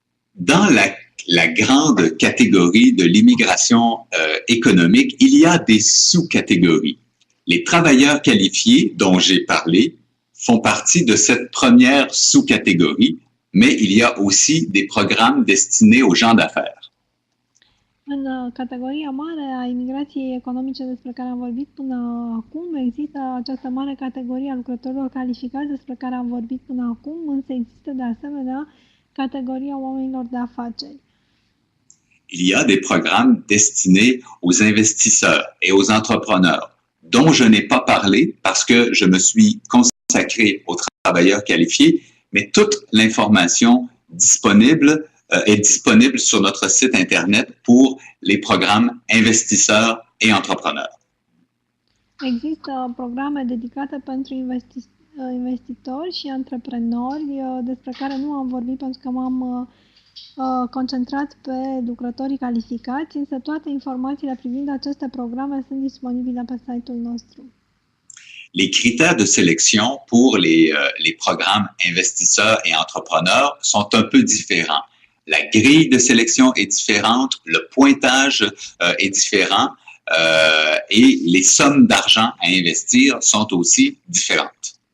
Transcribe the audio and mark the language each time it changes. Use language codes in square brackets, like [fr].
[fr] Dans la grande catégorie de l'immigration économique, il y a des sous-catégories. Les travailleurs qualifiés dont j'ai parlé font partie de cette première sous-catégorie, mais il y a aussi des programmes destinés aux gens d'affaires. [ro] În categoria mare a imigrației economice despre care am vorbit până acum, există această mare categorie a lucrătorilor calificați despre care am vorbit până acum, însă există de asemenea categoria oamenilor de afaceri. [fr] Il y a des programmes destinés aux investisseurs et aux entrepreneurs, dont je n'ai pas parlé parce que je me suis consacré aux travailleurs qualifiés, mais toute l'information disponible est disponible sur notre site Internet pour les programmes investisseurs et entrepreneurs. [ro] Există programe dedicate pentru investitori și antreprenori despre care nu am vorbit pentru că m-am concentrat pe lucrătorii calificați, însă toate informațiile privind aceste programe sunt disponibile pe site-ul nostru. [fr] Les critères de sélection pour les programmes investisseurs et entrepreneurs sont un peu différents. La grille de sélection est différente, le pointage est différent et les sommes d'argent à investir sont aussi différentes.